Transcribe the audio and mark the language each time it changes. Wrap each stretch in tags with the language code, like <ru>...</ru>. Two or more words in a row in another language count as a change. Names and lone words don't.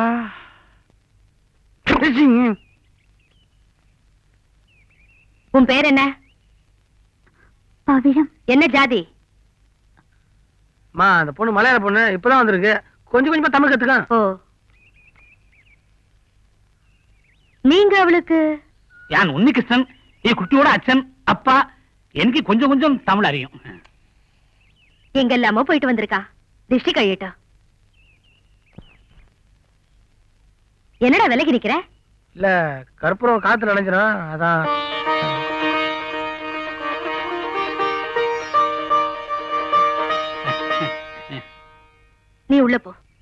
<ta>உன் பேர் என்ன? பவிழம். என்ன ஜாதி? அம்மா அந்த பொண்ணு மலையாள பொண்ணு இப்பதான் வந்திருக்கு. கொஞ்சம் கொஞ்சமா தமிழ் கத்துக்கான். ஓ, நீங்க அவளுக்கு யான் உன்னிகிருஷ்ணன்,</ta> <ml>ഈ കുട്ടിയോட അച്ഛൻ அப்பா.</ml> <ta>எனக்கு கொஞ்சம் கொஞ்சம் தமிழ் அறியும். எங்கெல்லாமோ போயிட்டு வந்திருக்கா. திருஷ்டி கழியட்டா. என்னடா விலகி நிக்கிற? இல்ல கற்பூரம் காத்துல நினைஞ்சிடும் அதான். நீ உள்ள போ.</ta>